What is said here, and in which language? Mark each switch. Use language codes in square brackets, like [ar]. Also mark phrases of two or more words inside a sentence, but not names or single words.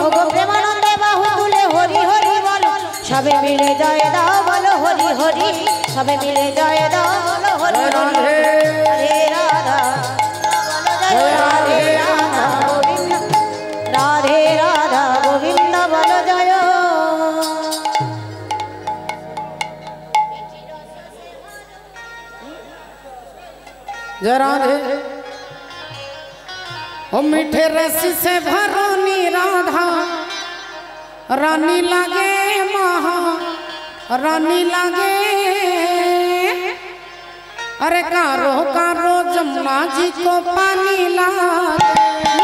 [bn] প্রেমানন্দে বাহু তুলে হরি হরি বল, সবে মিলে জয় দাও বলো হরি হরি, সবে মিলে জয় দাও বলো হরি হরি। হরে রাধা জয় রাধে রাধা গোবিন্দ, রাধে রাধা গোবিন্দ বল জয়। [hi] जय राधे। ओ मीठे रस से भरनी राधा रानी लगे, महा रानी लगे, अरे कारो कारो जमुना जी को पानी लागे।